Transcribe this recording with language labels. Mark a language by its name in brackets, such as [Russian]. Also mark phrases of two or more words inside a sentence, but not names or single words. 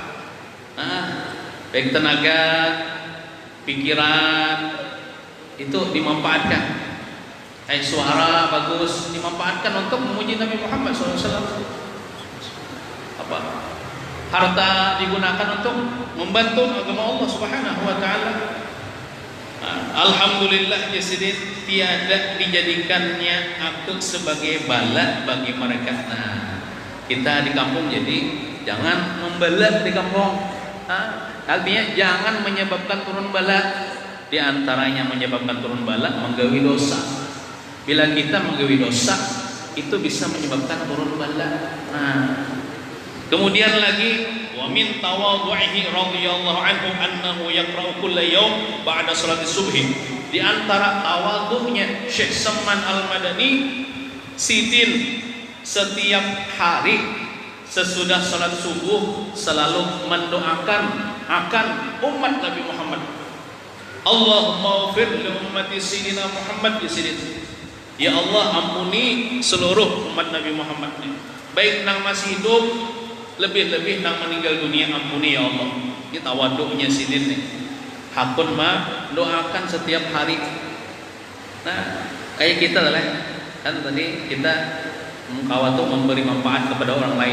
[Indonesian] Baik tenaga, pikiran itu dimanfaatkan. Suara bagus dimanfaatkan untuk memuji Nabi Muhammad SAW. Apa? Harta digunakan untuk membantu agama Allah [Arabic] سبحانه وتعالى. [Banjar] Alhamdulillah ya sidin, tiada dijadikannya akut sebagai bala bagi mereka. Nah, kita di kampung jadi jangan membala di kampung. [Indonesian] Artinya jangan menyebabkan turun bala. [Banjar] Di antaranya menyebabkan turun bala menggawi dosa. Bila kita menggawi dosa, itu bisa menyebabkan turun bala. [Indonesian] Kemudian lagi [Arabic] ومن تواضعه رضي الله عنه أنه يقرأ كل يوم بعد صلاة الصبح. [Banjar] Di antara tawadhu'nya Syekh Samman Al-Madani, sidin setiap hari sesudah salat subuh selalu mendoakan akan umat Nabi Muhammad. [Arabic] اللهم اغفر لأمة سيدنا محمد, [Banjar] ya sidin. Ya Allah, ampuni seluruh umat Nabi Muhammad, baik nang masih hidup, lebih-lebih nang meninggal dunia, ampuni ya Allah. Ini tawaduknya sidin nih. Hakun mah doakan setiap hari. Nah, kayak kita lah kan tadi kita kawa tuh memberi manfaat kepada orang lain.